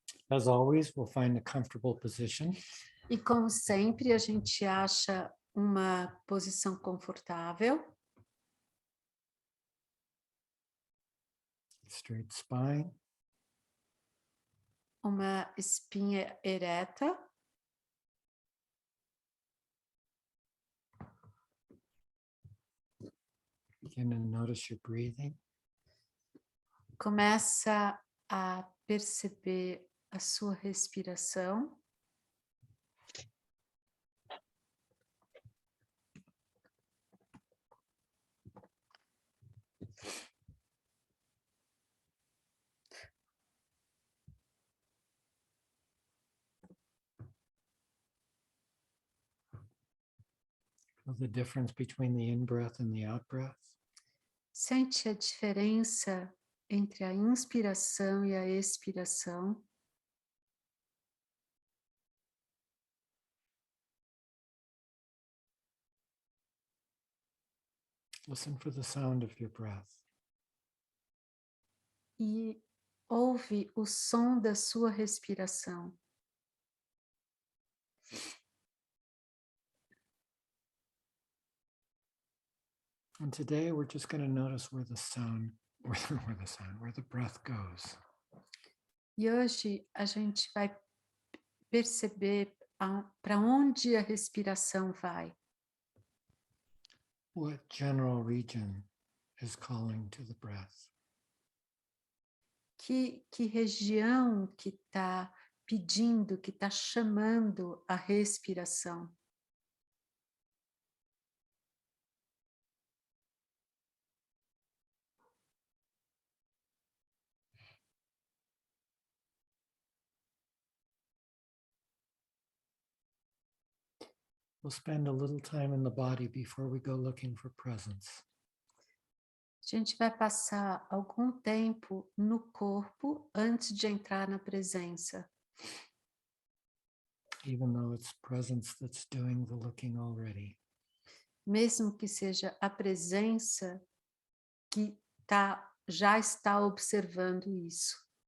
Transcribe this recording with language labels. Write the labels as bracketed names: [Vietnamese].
[English] As always, we'll find a comfortable position. [Portuguese] E, como sempre, a gente acha uma posição confortável, [English] Straight spine. [Portuguese] uma espinha ereta. [English] Begin to notice your breathing. [Portuguese] Começa a perceber a sua respiração. [English] Feel the difference between the in-breath and the out-breath. [Portuguese] Sente a diferença entre a inspiração e a expiração. [English] Listen for the sound of your breath. [Portuguese] E ouve o som da sua respiração. [English] And today we're just going to notice where the breath goes. [Portuguese] E hoje a gente vai perceber para onde a respiração vai. [English] What general region is calling to the breath? [Portuguese] Que região que está pedindo, que está chamando a respiração? [English] We'll spend a little time in the body before we go looking for presence. [Portuguese] A gente vai passar algum tempo no corpo antes de entrar na presença. [English] Even though it's presence that's doing the looking already. [Portuguese] Mesmo que seja a presença que já está observando isso.